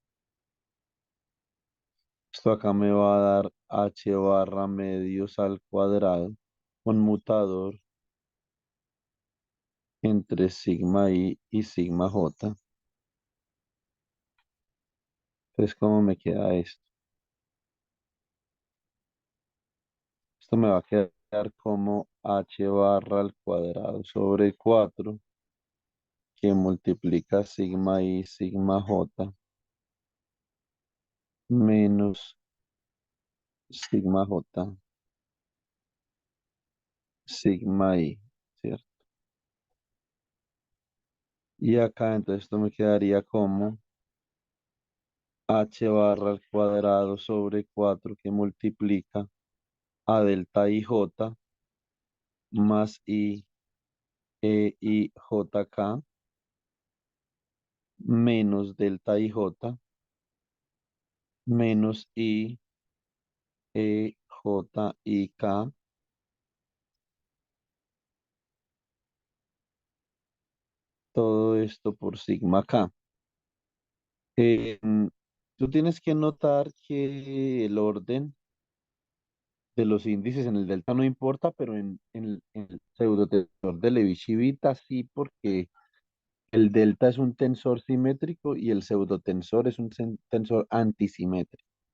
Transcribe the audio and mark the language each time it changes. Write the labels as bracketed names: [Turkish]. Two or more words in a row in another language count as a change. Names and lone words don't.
[Spanish] Esto acá me va a dar H barra medios al cuadrado, conmutador entre sigma I y sigma J. Entonces, ¿cómo me queda esto? Esto me va a quedar como H barra al cuadrado sobre 4 que multiplica sigma I, sigma J menos sigma J, sigma I, ¿cierto? Y acá entonces esto me quedaría como h barra al cuadrado sobre 4 que multiplica a delta i j más i e i j k menos delta i j menos i e j i k, todo esto por sigma k. Eh, mm, Tú tienes que notar que el orden de los índices en el delta no importa, pero en el pseudotensor de Levi-Civita sí, porque el delta es un tensor simétrico y el pseudotensor es un tensor antisimétrico.